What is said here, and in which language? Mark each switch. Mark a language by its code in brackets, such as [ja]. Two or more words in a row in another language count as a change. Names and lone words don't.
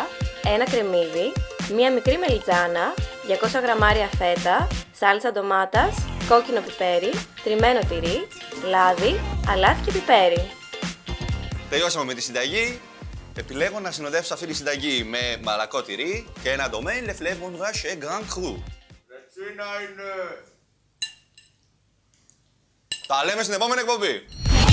[el] 1 κρεμμύδι. 1 μικρή μελιτζάνα. 200 γραμμάρια φέτα. Σάλτσα ντομάτας. Κόκκινο πιπέρι. Τριμμένο τυρί. Λάδι. Αλάτι και πιπέρι. Τελειώσαμε με τη συνταγή. Επιλέγω να συνοδεύσω αυτή τη συνταγή με μαλακό τυρί και ένα [fr] domaine le fleuve Mondrache et grand cru. [el] Τα λέμε στην επόμενη εκπομπή.